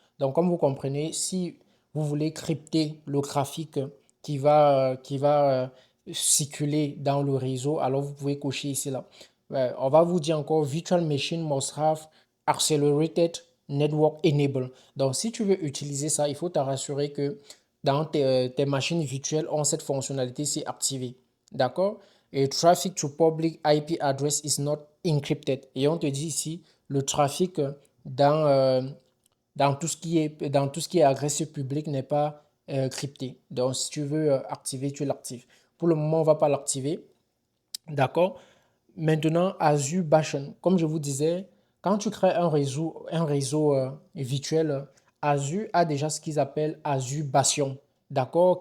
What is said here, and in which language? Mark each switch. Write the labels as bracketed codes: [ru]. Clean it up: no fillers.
[fr] Donc, comme vous comprenez, si vous voulez crypter le trafic qui va circuler dans le réseau, alors vous pouvez cocher ici là. On va vous dire encore [en] Virtual Machine must have accelerated network enable. [fr] Donc, si tu veux utiliser ça, il faut te rassurer que dans tes machines virtuelles ont cette fonctionnalité-ci activée. D'accord? [en] Et traffic to public IP address is not encrypted. [fr] Et on te dit ici, le trafic dans dans tout ce qui est adresse publique n'est pas crypté. Donc, si tu veux activer, tu l'actives. Pour le moment, on ne va pas l'activer. D'accord? Maintenant, Azure Bastion. Comme je vous disais, quand tu crées un réseau virtuel, Azure a déjà ce qu'ils appellent Azure Bastion. D'accord?